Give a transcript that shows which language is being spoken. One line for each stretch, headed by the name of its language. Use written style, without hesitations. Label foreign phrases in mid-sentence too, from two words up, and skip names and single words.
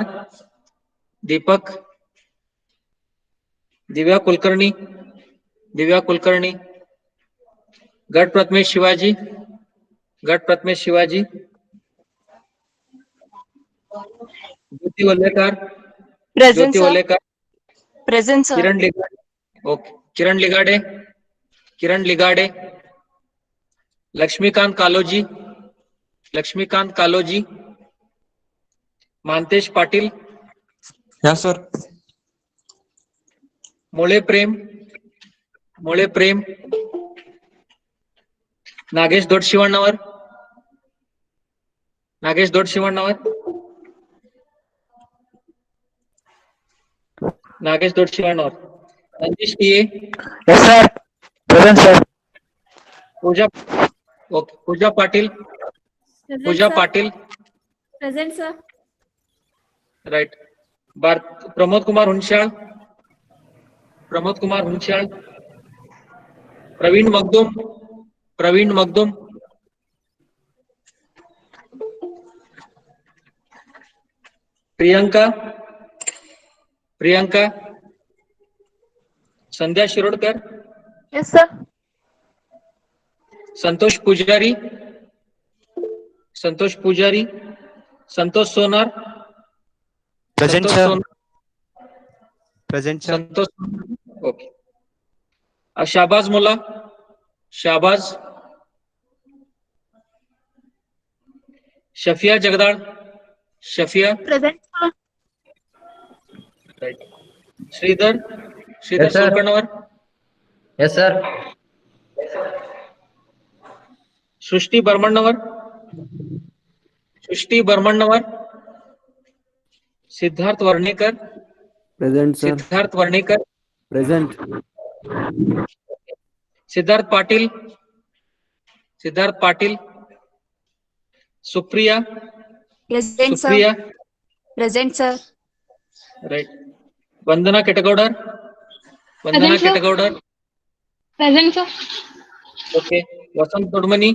English: दीपक. दिव्या कुलकर्णी. दिव्या कुलकर्णी. गढ़ प्रथमेश शिवाजी. गढ़ प्रथमेश शिवाजी. ज्योति वल्लेकर. Present, ज्योति sir. वल्लेकर. Present, sir. किरण लिगाड़े. ओके. किरण लिगाड़े. किरण लिगाड़े. लक्ष्मीकांत कालोजी. लक्ष्मीकांत कालोजी. मानतेश पाटिल. Yes, sir. मोळे प्रेम. मोळे प्रेम. नागेश दोडशिवण्णवर. नागेश दोडशिवण्णवर. नागेश दोडशिवण्णवर. रंजीश टीए. Yes, sir. Present, sir. पूजा. ओके. पूजा पाटिल. पूजा पाटिल. Present, sir. राइट. प्रमोद कुमार हुंशाळ. प्रमोद कुमार हुंशाळ. प्रवीण मगदुम. प्रवीण मगदुम. प्रियंका. प्रियंका. संध्या शिरोडकर. Yes, sir. संतोष पुजारी. संतोष पुजारी. संतोष सोनार. Present, संतोष sir. सोनार. Present, sir. संतोष. ओके. शाहबाज मुल्ला. शाहबाज. शफिया जगदाळ. शफिया. Present, sir. राइट. श्रीधर. श्रीधर Yes, sir. सोलकणवर. Yes, sir. सृष्टी बर्मण्णवर. सृष्टी बर्मण्णवर. सिद्धार्थ वर्णेकर. Present, sir. सिद्धार्थ वर्णेकर. Present. सिद्धार्थ पाटिल. सिद्धार्थ पाटिल. सुप्रिया. Present, sir. सुप्रिया. Present, sir. राइट. वंदना केटगौडर. वंदना Present, sir. केटगौडर. Present, sir. ओके. वसंत तोडमनी.